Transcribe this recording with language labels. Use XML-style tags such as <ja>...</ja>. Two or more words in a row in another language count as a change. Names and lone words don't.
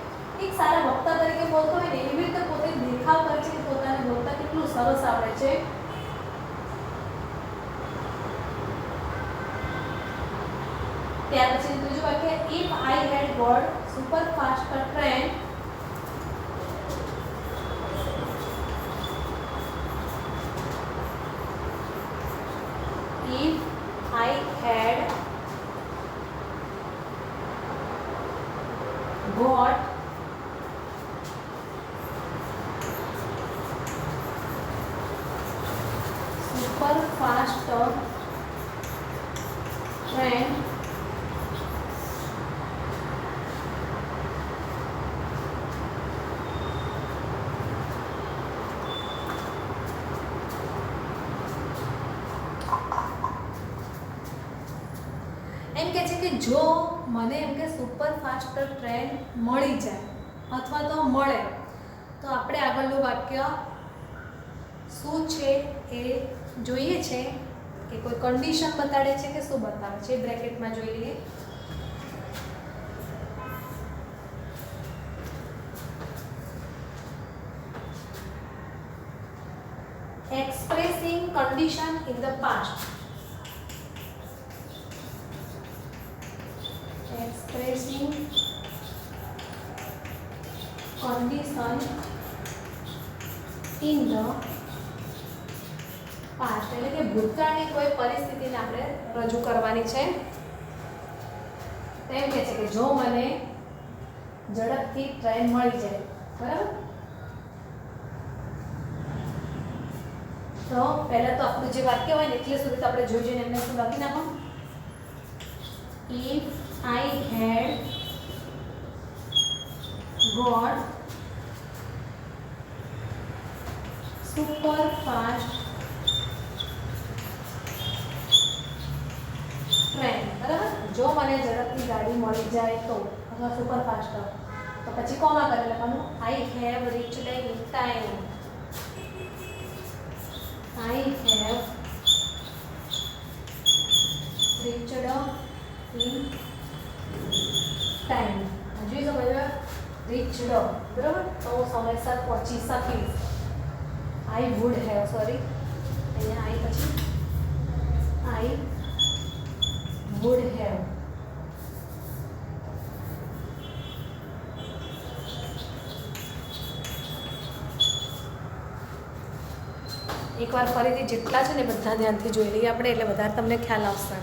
<gu>એક સારા વક્તા તરીકે બોલતો હોય ને એવી રીતે પોતે દેખાવ કરે છે કે પોતાને બોલતા કેટલું સરસ આવડે છે. ત્યાર પછી ત્રીજું વાક્ય,</gu> <en>if I had got super fast train, if I had got super fast train,</en> <gu>એમ કહે છે કે જો મને એમ કે</gu> <en>super fast train</en> <gu>મળી જાય અથવા તો મળે તો આપણે આગળનું વાક્ય શું છે એ જોઈએ છે કે કોઈ કન્ડિશન બતાડે છે કે શું બતાવે છે. બ્રેકેટમાં જોઈ લઈએ.</gu> <en>expressing condition in the past, expressing condition in the past</en> <gu>એટલે કે ભૂતકાળની કોઈ પરિસ્થિતિને આપણે રજૂ કરવાની છે. તેમ કહે છે કે જો મને ઝડપથી ટ્રેન મળી જાય, બરાબર. તો પહેલા તો આપણું જે વાક્ય હોય ને એટલે સુધી તો આપણે જોઈ જોઈને એમને શું લખી નાખો.</gu> <en>If I had got super fast train,</en> <gu>બરાબર. જો મને ઝડપથી ગાડી મળી જાય તો અથવા</gu> <en>super fast</en> <gu>તો પછી કોમા કરી લખવાનું.</gu> <en>I have reached in time. I have reached in time.</en> <gu>જોઈ શકો છો</gu> <en>reach reached,</en> <gu>બરાબર, તો હું સમયસર પહોંચી શકીશ.</gu> <en>I would have, sorry,</en> <gu>અહીંયા આઈ પછી</gu> <en>I would have.</en> <gu>એકવાર ફરીથી જેટલા છે ને બધા ધ્યાનથી જોઈ લઈએ આપણે, એટલે વધારે તમને ખ્યાલ આવશે.</gu>